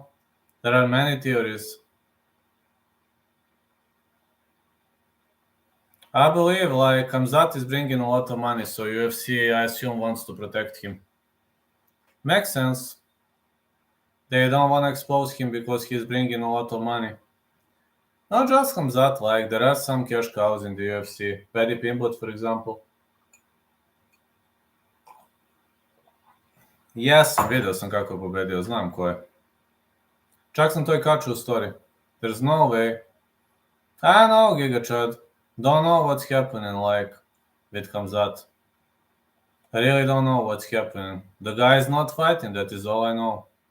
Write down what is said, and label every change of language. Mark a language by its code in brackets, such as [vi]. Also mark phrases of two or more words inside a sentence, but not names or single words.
[en] There are many theories. I believe like Khamzat is bringing a lot of money, so UFC, I assume, wants to protect him. Makes sense. They don't want to expose him because he's bringing a lot of money. Not just Khamzat, like there are some cash cows in the UFC. Paddy Pimblett, for example. [sr] Jesam, vidio sam kako je pobedio, znam ko je. Čak sam to i kačio u story. [en] There's no way. I know, Giga Chad. Don't know what's happening, like, with Khamzat. I really don't know what's happening. The guy is not fighting, that is all I know.